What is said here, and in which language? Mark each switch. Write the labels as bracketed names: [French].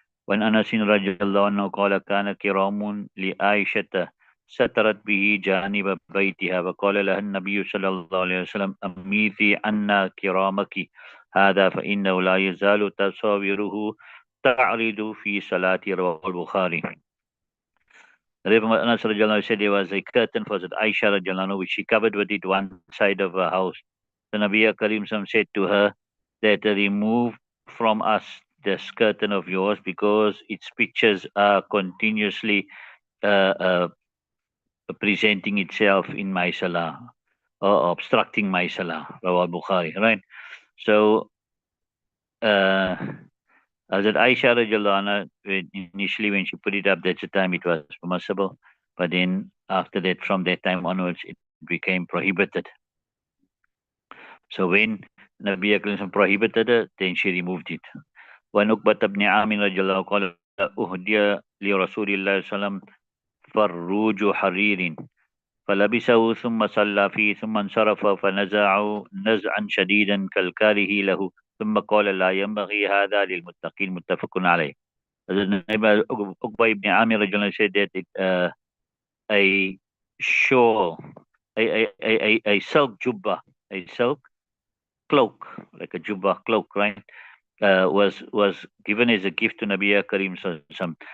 [Arabic] وعن أنس رضي الله عنه قال كان كرام لعائشة سترت به جانب بيتها فقال لها النبي صلى الله عليه وسلم أميتي عنا كرامك هذا فإنه لا يزال تصاويره تعرض في صلاة رواه البخاري. [English] Anas radiallahu anhu said there was a curtain for Aisha radiallahu anhu, which she covered with it one side of her house. The Nabi Karim said to her that remove from us this curtain of yours because its pictures are continuously uh, uh, presenting itself in my salah or obstructing my salah. Rawal Bukhari, right? So, uh, Hazrat Aisha radiallahu anha, initially when she put it up, that's the time it was permissible. But then after that, from that time onwards, it became prohibited. So when Nabi Akram prohibited it, then she removed it. [Arabic] وعقبة بن عامر رضي الله قال أهدي لرسول الله صلى الله عليه وسلم فروج حرير فلبسه ثم صلى فيه ثم انصرف فنزعه نزعا شديدا كالكاره له ثم قال لا ينبغي هذا للمتقين متفق عليه. [English] Uqba ibn Amir radiallahu anhu said that a shawl, a silk jubba, a silk cloak, like a jubba cloak, right? Was given as a gift to Nabi Karim Sallallahu Alaihi Wasallam.